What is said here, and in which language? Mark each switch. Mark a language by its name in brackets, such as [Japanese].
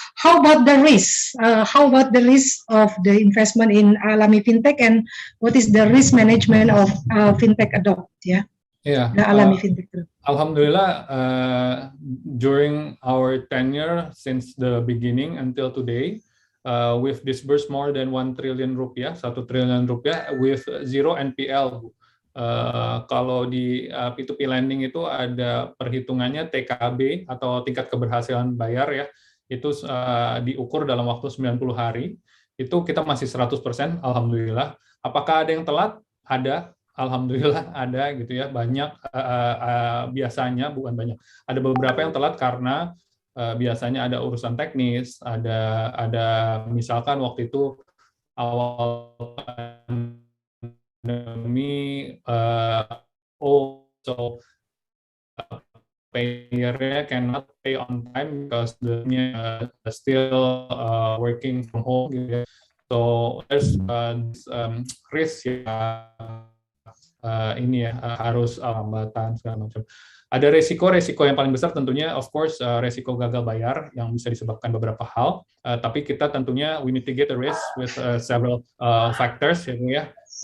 [English] How about the risk? How about the risk of the investment in Alami Fintech, and what is the risk management of Fintech Adopt, yeah? Yeah, Alami Fintech. Alhamdulillah, during our tenure since the beginning until today, we've disbursed more than 1 trillion rupiah, 1 triliun rupiah with zero NPL. [Indonesian] Kalau di P2P lending itu ada perhitungannya TKB atau tingkat keberhasilan bayar ya, itu diukur dalam waktu 90 hari. Itu kita masih 100%, alhamdulillah. Apakah ada yang telat? Ada. Alhamdulillah ada gitu ya, banyak biasanya, bukan banyak, ada beberapa yang telat karena biasanya ada urusan teknis, ada misalkan waktu itu awal pandemi, so payernya [English] cannot pay on time because they're still working from home [Indonesian] gitu ya. [English] So there's risk ya. [Indonesian] Ini ya harus hambatan segala macam. Ada resiko yang paling besar tentunya [English] of course [Indonesian] resiko gagal bayar yang bisa disebabkan beberapa hal. Tapi kita tentunya [English] we mitigate the risk with several factors ya.